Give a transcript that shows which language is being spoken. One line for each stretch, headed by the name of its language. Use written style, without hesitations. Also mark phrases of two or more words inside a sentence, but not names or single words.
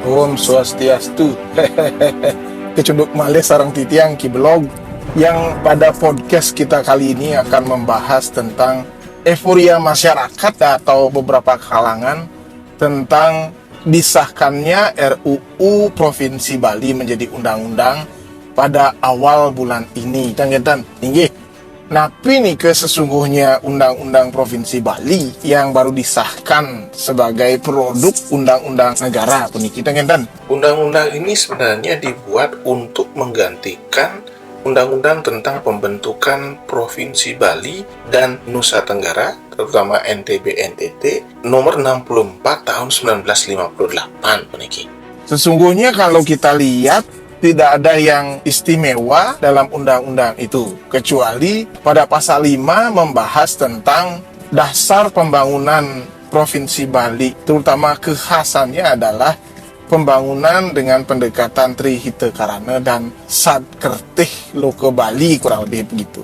Balinese: Om Swastiastu. Kecunduk malih sareng titiang
Indonesian: Ki Blog yang pada podcast kita kali ini akan membahas tentang euforia masyarakat atau beberapa kalangan tentang disahkannya RUU Provinsi Bali menjadi undang-undang pada awal bulan ini. Dan tinggi.
Balinese: Napi nih
Indonesian: sesungguhnya Undang-Undang Provinsi Bali yang baru disahkan sebagai produk undang-undang negara
Balinese: puniki tengen.
Indonesian: Undang-undang ini sebenarnya dibuat untuk menggantikan Undang-Undang tentang pembentukan Provinsi Bali dan Nusa Tenggara, terutama NTB-NTT, nomor 64 tahun 1958 puniki. Sesungguhnya kalau kita lihat tidak ada yang istimewa dalam undang-undang itu, kecuali pada pasal 5 membahas tentang dasar pembangunan Provinsi Bali, terutama kekhasannya adalah pembangunan dengan pendekatan Trihita Karana dan Sadkertih Loke Bali, kurang lebih begitu.